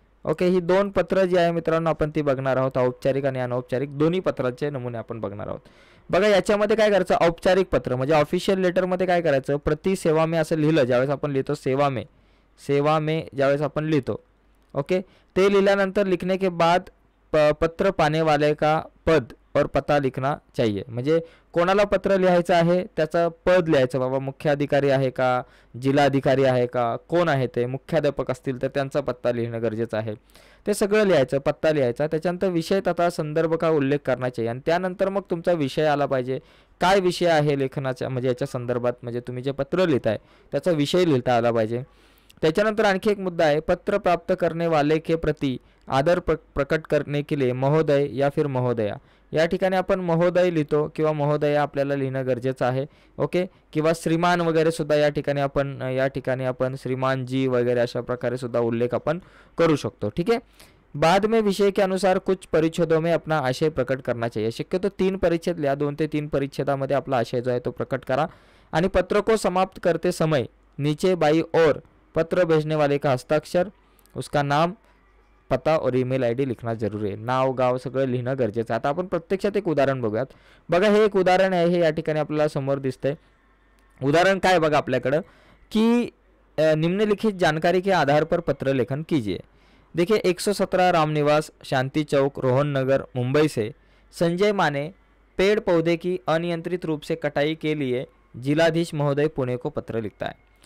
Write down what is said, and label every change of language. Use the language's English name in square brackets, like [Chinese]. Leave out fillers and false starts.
[Marathi] Okay, ही 2 पत्र जी आहे मित्रांनो आपण ती बघणार आहोत. औपचारिक आणि अनौपचारिक दोन्ही पत्रांचे नमुने आपण बघणार आहोत. बघा याच्यामध्ये काय करायचं, औपचारिक पत्र म्हणजे ऑफिशियल लेटरमध्ये काय करायचं, प्रति सेवा में असं लिहिलं, ज्यावेळेस आपण लिहितो सेवा में ज्यावेळेस आपण लिहितो. [Hindi] ओके, [Marathi] ते लिहिल्यानंतर [Hindi] लिखने के बाद पत्र पाने वाले का पद और पता लिखना चाहिए. [Marathi] म्हणजे कोणाला पत्र लिहायचं आहे त्याचं पद लिहायचं, बाबा मुख्याधिकारी आहे का, जिल्हाधिकारी आहे का, कोण आहे ते, मुख्याध्यापक असतील तर त्यांचा पत्ता लिहिणं गरजेचं आहे. ते सगळं लिहायचं, पत्ता लिहायचा, त्याच्यानंतर [Hindi] विषय तथा संदर्भ का उल्लेख करना चाहिए [Marathi] आणि त्यानंतर मग तुमचा विषय आला पाहिजे. काय विषय आहे लेखनाचा, म्हणजे याच्या संदर्भात, म्हणजे तुम्ही जे पत्र लिहिताय त्याचा विषय लिहिता आला पाहिजे. त्याच्यानंतर आणखी एक मुद्दा आहे, [Hindi] पत्र प्राप्त करने वाले के प्रति आदर प्रकट करने के लिए महोदय या फिर महोदया. [Marathi] या ठिकाणी आपण महोदय लिहितो किंवा महोदया आपल्याला लिहिणं गरजेचं आहे. ओके, किंवा श्रीमान वगैरे सुद्धा या ठिकाणी आपण श्रीमान जी वगैरे अशा प्रकारे सुद्धा उल्लेख आपण करू शकतो. ठीक आहे, [Hindi] बाद में विषय के अनुसार कुछ परिच्छेदों में अपना आशय प्रकट करना चाहिए. [Marathi] शक्यतो 3 परिच्छेद लिहा, 2 ते 3 परिच्छेदामध्ये आपला आशय जो आहे तो प्रकट करा. [Hindi] आणि पत्र को समाप्त करते समय नीचे बाई और पत्र भेजने वाले का हस्ताक्षर, उसका नाम, पता और ईमेल ID लिखना जरूरी आहे. [Marathi] नाव गाव सगळं लिहिणं गरजेचं आहे. आता आपण प्रत्यक्षात एक उदाहरण बघूयात. बघा हे एक उदाहरण आहे, हे या ठिकाणी आपल्याला समोर दिसतंय. उदाहरण काय बघा आपल्याकडं की [Hindi] निम्नलिखित जानकारी के आधार पर पत्र लेखन कीजिए. देखिए 117 रामनिवास शांति चौक रोहन नगर मुंबई से संजय माने पेड़ पौधे की अनियंत्रित रूप से कटाई के लिए जिलाधीश महोदय पुणे को पत्र लिखता है.